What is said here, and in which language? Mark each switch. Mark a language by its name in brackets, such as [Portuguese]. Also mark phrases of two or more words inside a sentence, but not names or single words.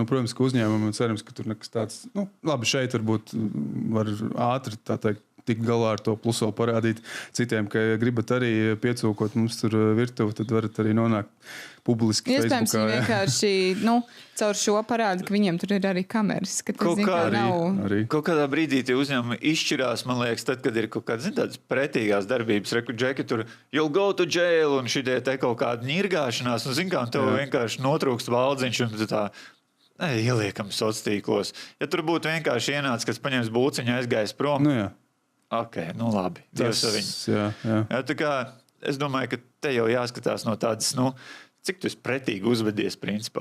[Latvian] Protams, ka uzņēmumam cerams, ka tur nekas tāds... labi, šeit varbūt var ātri, tā teikt, tikt galā ar to, plus vēl parādīt citiem, ka gribat arī piecūkot mums tur virtuvi, tad varat arī nonākt publiski Facebookā. Iespējams, viņi vienkārši caur šo parādu, ka viņiem tur ir arī kameras. Kaut kādā brīdī tie uzņēmumi izšķirās, man liekas, tad, kad ir kaut kādas tādas pretīgās darbības, Džeki tur [English] you'll go to jail [Latvian] un šitie te kaut kāda ņirgāšanās, un zin kā, tev vienkārši notrūkst valdziņš un tā ieliekam sociālos. Ja tur būtu vienkārši ienācis, kas paņems būciņu, aizgājis prom. Ok, labi. Dievs ar viņu. Jā, tā kā es domāju, ka te jau jāskatās no tādas, cik tu esi pretīgi uzvedies principā.